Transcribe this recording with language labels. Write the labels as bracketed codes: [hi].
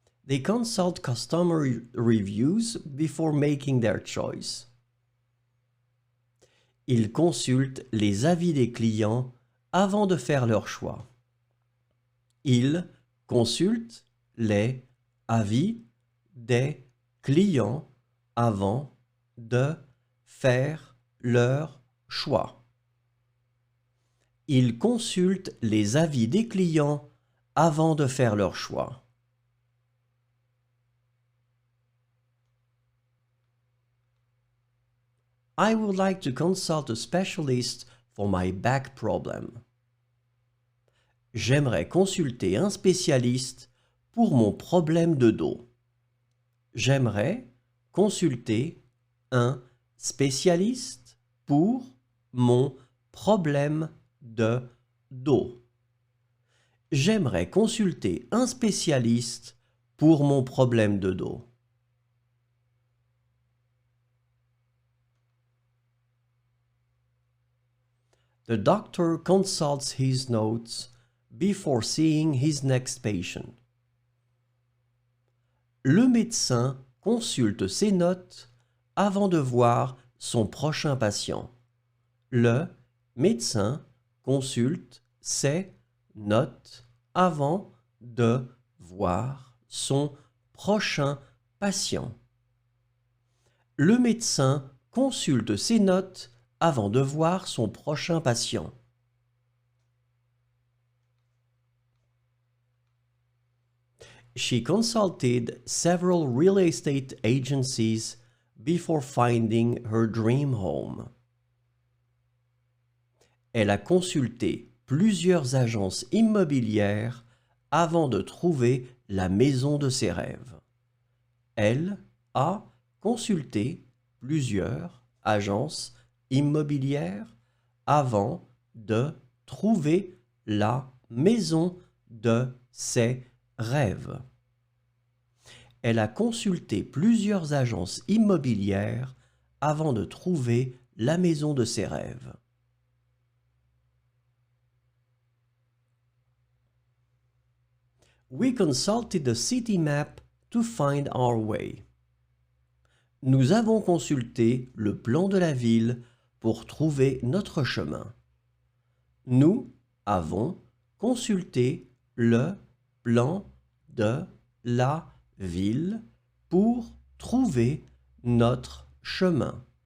[en] They consult customer reviews before making their choice. [fr] Ils consultent les avis des clients avant de faire leur choix. Ils consultent les avis des clients avant de faire leur choix. Ils consultent les avis des clients avant de faire leur choix. [en] I would like to consult a specialist for my back problem. [fr] J'aimerais consulter un spécialiste pour mon problème de dos. J'aimerais consulter un spécialiste pour mon problème de dos. J'aimerais consulter un spécialiste pour mon problème de dos. [en] The doctor consults his notes before seeing his next patient. [fr] Le médecin consulte ses notes avant de voir son prochain patient. Le médecin consulte ses notes avant de voir son prochain patient. Le médecin consulte ses notes avant de voir son prochain patient. [en] She consulted several real estate agencies before finding her dream home. [fr] Elle a consulté plusieurs agences immobilières avant de trouver la maison de ses rêves. Elle a consulté plusieurs agences immobilières avant de trouver la maison de ses rêves. elle a consulté plusieurs agences immobilières avant de trouver la maison de ses rêves. [en] We consulted the city map to find our way. [fr] Nous avons consulté le plan de la ville pour trouver notre chemin. Nous avons consulté le plan de la ville pour trouver notre chemin.